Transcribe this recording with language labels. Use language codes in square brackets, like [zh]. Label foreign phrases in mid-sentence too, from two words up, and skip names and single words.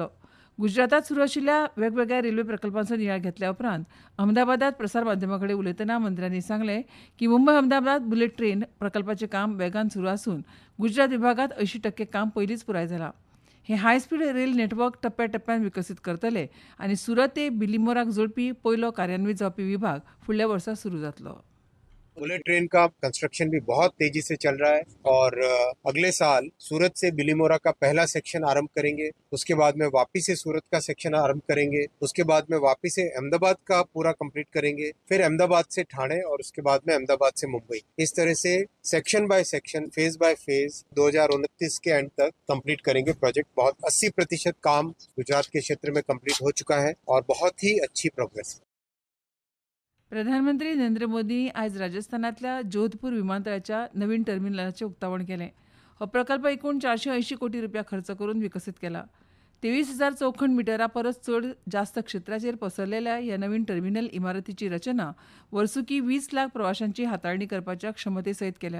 [kok] गुजरातात सुरू आशिल्ल्या वेगवेगळ्या रेल्वे प्रकल्पांचो नियाळ घेतल्या उपरांत अहमदाबादात प्रसार माध्यमां कडेन उलयतना मंत्र्यांनी सांगलें की मुंबय अहमदाबाद [en] bullet train [kok] प्रकल्पाचें काम वेगान सुरू आसून गुजरात विभागांत 80% काम पयलींच पुराय जालां. हे [en] high speed rail network [kok] टप्प्याटप्प्यान विकसीत करतले आनी सुरत ते बिलीमोराक जोडपी पयलो कार्यान्वीत जावपी विभाग फुडल्या वर्सा सुरू जातलो. [en] bullet train [hi] का कंस्ट्रक्शन भी बहुत तेजी से चल रहा है और अगले साल सूरत से बिलीमोरा का पहला सेक्शन आरंभ करेंगे. उसके बाद में वापी से सूरत का सेक्शन आरंभ करेंगे. उसके बाद में वापी से अहमदाबाद का पूरा कंप्लीट करेंगे. फिर अहमदाबाद से ठाणे और उसके बाद में अहमदाबाद से मुंबई. इस तरह से [en] section by section, phase by phase [hi] 2029 के एंड तक कंप्लीट करेंगे प्रोजेक्ट. बहुत 80% काम गुजरात के क्षेत्र में कंप्लीट हो चुका है और बहुत ही अच्छी प्रोग्रेस. [kok] प्रधानमंत्री नरेंद्र मोदी आयज राजस्थानांतल्या जोधपूर विमानतळाच्या नवीन टर्मिनलाचें उक्तावण केलें. हो प्रकल्प एकूण 480 कोटी रुपया खर्च करून विकसीत केला. 23,000 चौखण मिटरा परस चड जास्त क्षेत्राचेर पसरलेल्या ह्या नवीन टर्मिनल इमारतीची रचना वर्सुकी 20 लाख प्रवाशांची हाताळणी करपाच्या क्षमते सयत केल्या.